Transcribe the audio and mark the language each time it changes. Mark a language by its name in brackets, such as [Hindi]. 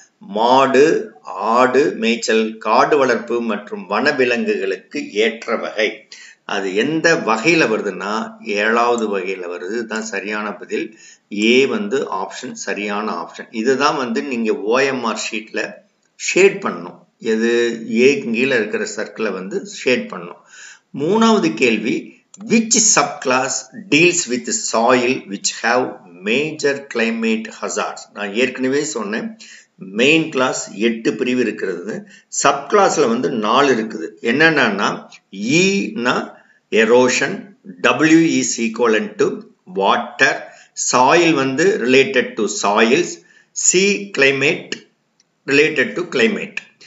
[Tamil] மாடு, ஆடு மேய்ச்சல், காடு வளர்ப்பு மற்றும் வனவிலங்குகளுக்கு ஏற்ற வகை. அது எந்த வகையில வருதுன்னா 7வது வகையில வருது. இதுதான் சரியான பதில். ஏ வந்து ஆப்ஷன் சரியான ஆப்ஷன். இதுதான் வந்து நீங்க OMR ஷீட்ல ஷேட் பண்ணணும். எது ஏக்கு கீழே இருக்கிற சர்க்கிளை வந்து ஷேட் பண்ணணும். 3வது கேள்வி, [English] which subclass deals with soil which have major climate hazards? [Tamil] நான் ஏற்கனவே சொன்னேன் மெயின் கிளாஸ் 8 பிரிவு இருக்கிறது. சப் கிளாஸ்ல வந்து 4 இருக்குது. என்னன்னா ஈனா erosion, [English] W is equivalent to water, [Tamil] soil வந்து related to soils, C climate related to climate.